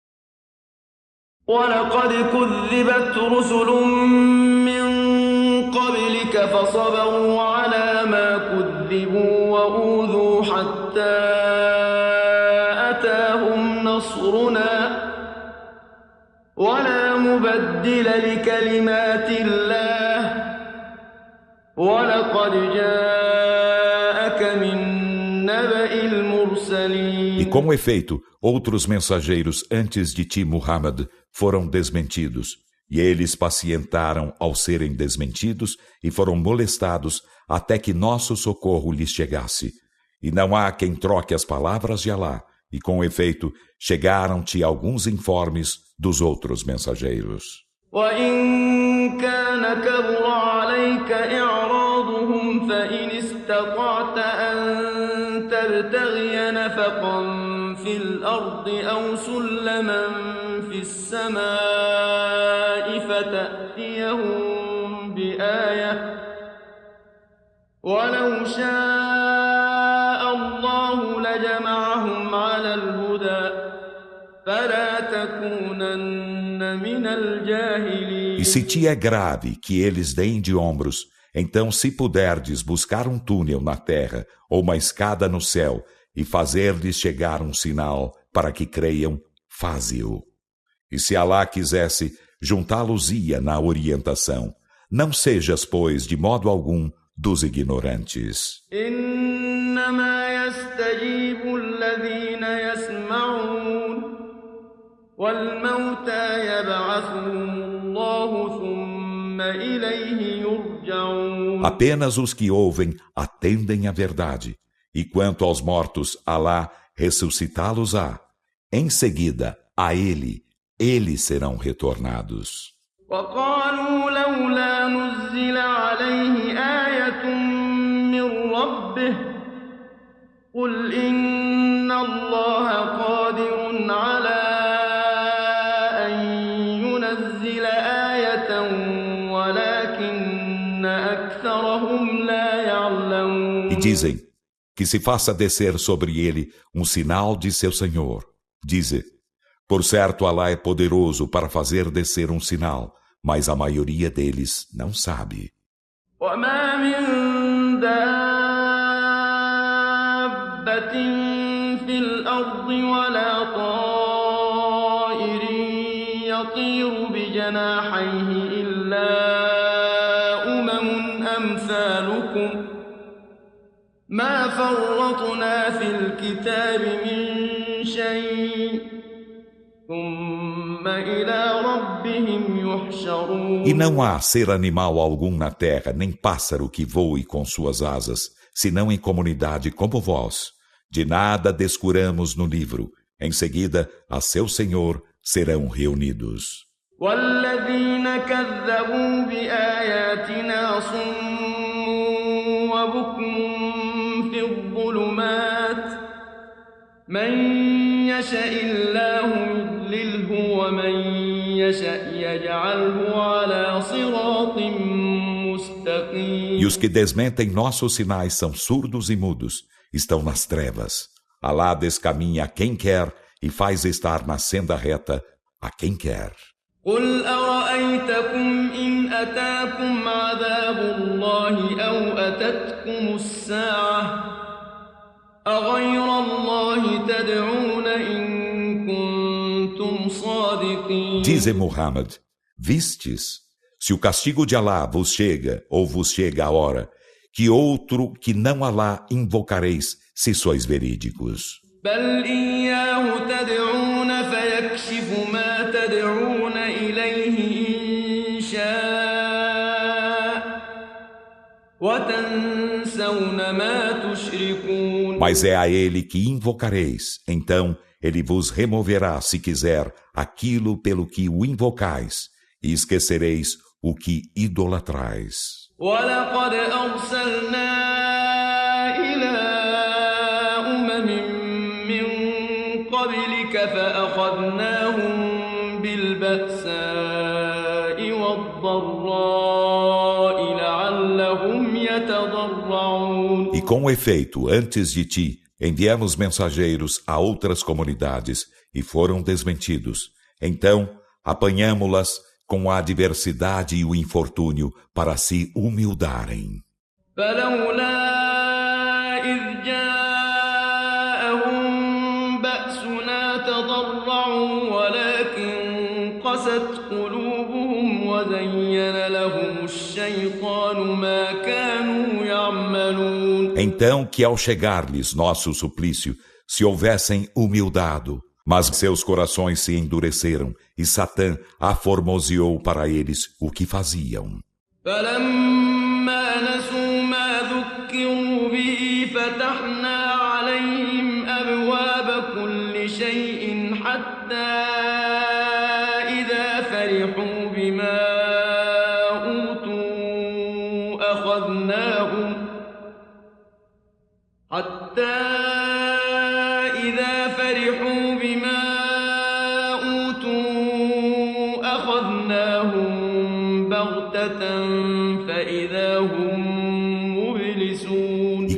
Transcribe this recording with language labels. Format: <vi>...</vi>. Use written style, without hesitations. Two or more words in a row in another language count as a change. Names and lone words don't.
<ar>ولقد كذبت رسل من قبلك فصبروا على ما كذبوا وأوذوا حتى أتاهم نصرنا ولا مبدل لكلمات الله ولقد جاءك من نبأ المرسلين.</ar> <pt>E com efeito, outros mensageiros antes de ti, Muhammad, foram desmentidos, e eles pacientaram ao serem desmentidos e foram molestados até que nosso socorro lhes chegasse. E não há quem troque as palavras de Alá, e com efeito, chegaram-te alguns informes dos outros mensageiros.</pt> <ar>وإن كان كبر عليك إعراضهم فإن استطعت أن تبتغي نفقا في الأرض أو سلما في السماء فتأتيهم بآية ولو شاء الله لجمعهم على الهدى فلا تكونن من الجاهلين.</ar> <pt>E se te é grave que eles deem de ombros, então se puderdes buscar um túnel na terra ou uma escada no céu e fazer-lhes chegar um sinal para que creiam, faze-o. E se Alá quisesse, juntá-los-ia na orientação. Não sejas, pois, de modo algum, dos ignorantes.</pt> <ar>إنما يستجيب الذين يسمعون والموتى يبعثهم الله ثم إليه يرجعون.</ar> <pt>Apenas os que ouvem atendem à verdade, e quanto aos mortos, Alá ressuscitá-los-á. Em seguida, a eles serão retornados.</pt> <ar>وقالوا لولا نزل عليه آية من ربه قل إن الله قادر على أن ينزل آية ولكن أكثرهم لا يعلمون.</ar> <pt>E dizem que se faça descer sobre ele um sinal de seu Senhor. Dize: por certo, Alá é poderoso para fazer descer um sinal, mas a maioria deles não sabe.</pt> <ar>وما من دابة في الأرض ولا طائر يطير بجناحيه إلا أمم أمثالكم ما فرطنا في الكتاب من شيء ثم إلى ربهم يحشرون.</ar> <pt>E não há ser animal algum na terra, nem pássaro que voe com suas asas, senão em comunidade como vós. De nada descuramos no livro. Em seguida, a seu Senhor serão reunidos.</pt> <ar>والذين كذبوا بآياتنا صم وبكم في الظلمات من يشاء الله يضلله ومن يشاء يجعله على صراط مستقيم.</ar> <pt>E os que desmentem nossos sinais são surdos e mudos, estão nas trevas. Alá descaminha a quem quer e faz estar na senda reta a quem quer.</pt> <ar>قل أرأيتكم إن أتاكم عذاب الله أو أتتكم الساعة أغير الله تدعون إن كنتم صادقين.</ar> <pt>Dize Muhammad, vistes, se o castigo de Alá vos chega ou vos chega a hora, que outro que não Alá invocareis se sois verídicos.</pt> <ar>بل إياه تدعون فيكشف ما تدعون إليه إن شاء وتنسون ما تشركون.</ar> <pt>Mas é a ele que invocareis, então ele vos removerá, se quiser, aquilo pelo que o invocais, e esquecereis o que idolatrais.</pt> <ar>ولقد أرسلنا إلى أمم من قبلك فأخذناهم بالبأساء والضراء لعلهم يتضرعون.</ar> <pt>E com efeito, antes de ti, enviamos mensageiros a outras comunidades e foram desmentidos. Então, apanhamo-las com a adversidade e o infortúnio para se humildarem.</pt> <ar>فلولا إذ جاءهم بأسنا تضرعوا ولكن قست قلوبهم وزين لهم الشيطان ما كانوا يعملون.</ar> <pt>Então que ao chegar-lhes nosso suplício, se houvessem humildado, mas seus corações se endureceram, e Satã aformoseou para eles o que faziam.</pt> <ar>فلما نسوا ما ذكروا به فتحنا عليهم أبواب كل شيء حتى إذا فرحوا بما أوتوا أخذناهم بغتة فإذا هم مبلسون.</ar>